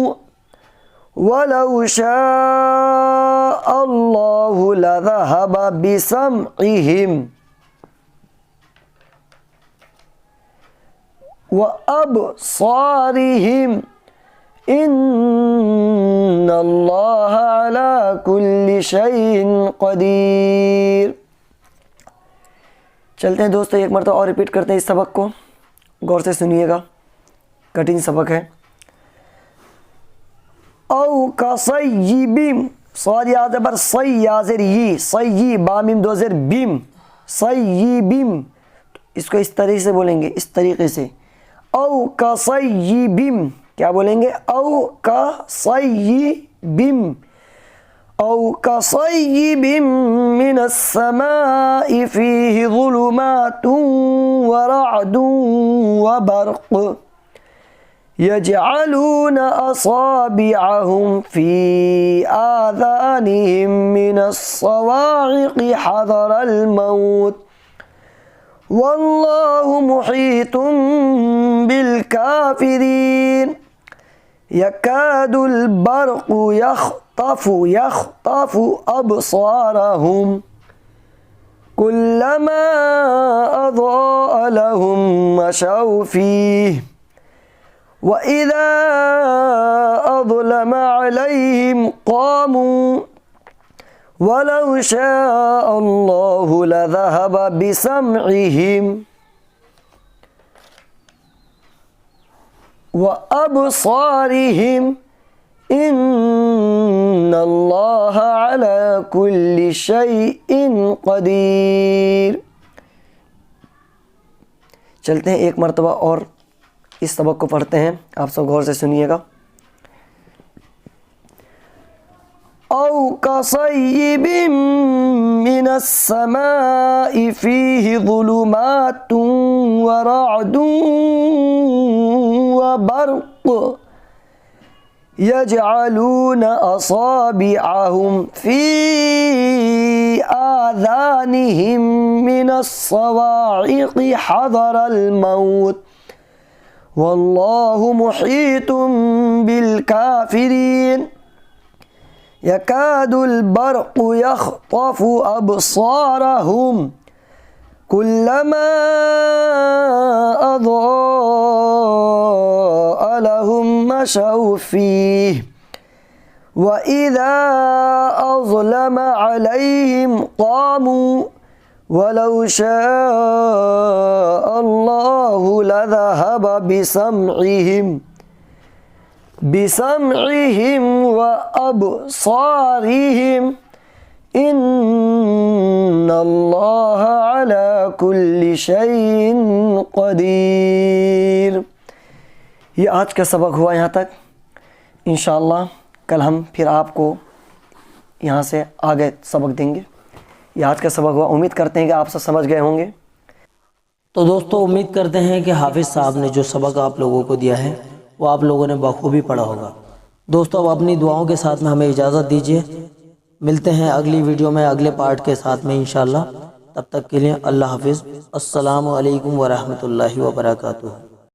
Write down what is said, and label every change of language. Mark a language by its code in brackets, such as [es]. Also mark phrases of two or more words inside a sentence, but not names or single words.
[ar] ولو شاء الله لذهب بسمعهم وأبصارهم إن الله على كل شيء قدير. [hi] चलते हैं दोस्तों, एक मरतबा और रिपीट करते हैं इस सबक को, गौर से सुनिएगा, कठिन सबक है। [ar] أو كصيب, [hi] स्वाद या ज़बर सई या ज़ेर यी, सय्यी बा मीम दो ज़ेर बिम, सय्यिबिम, इसको इस तरीके से बोलेंगे, इस तरीके से। [ar] أو كصيب, [hi] क्या बोलेंगे? [ar] أو كصيب، أو كصيب من السماء فيه ظلمات ورعد وبرق يجعلون أصابعهم في آذانهم من الصواعق حذر الموت والله محيط بالكافرين يكاد البرق يخطف أبصارهم كلما أضاء لهم مشوا فيه وإذا أظلم عليهم قاموا ولو شاء الله لذهب بسمعهم وأبصارهم إن الله على كل شيء قدير. [hi] चलते हैं एक मरतबा और इस सबक को पढ़ते हैं, आप सब गौर से सुनिएगा। [ar] أو كصيب من السماء فيه ظلمات ورعد وبرق يجعلون أصابعهم في آذانهم من الصواعق حذر الموت والله محيط بالكافرين يكاد البرق يخطف أبصارهم كلما أضاء لهم مشوا فيه وإذا أظلم عليهم قاموا ولو شاء الله لذهب بسمعهم وأبصارهم إن الله على كل شيء قدير. [hi] ये आज का सबक हुआ यहाँ तक। इंशाअल्लाह कल हम फिर आपको यहाँ से आगे सबक देंगे। ये आज का सबक हुआ, उम्मीद करते हैं कि आप सब समझ गए होंगे। तो दोस्तों उम्मीद करते हैं कि हाफिज़ साहब ने जो सबक आप लोगों को दिया है वो आप लोगों ने बखूबी पढ़ा होगा। दोस्तों अब अपनी दुआओं के साथ में हमें इजाज़त दीजिए, मिलते हैं अगली वीडियो में अगले पार्ट के साथ में इंशाअल्लाह। तब तक के लिए अल्लाह हाफिज़। [ar] السلام عليكم ورحمة الله وبركاته.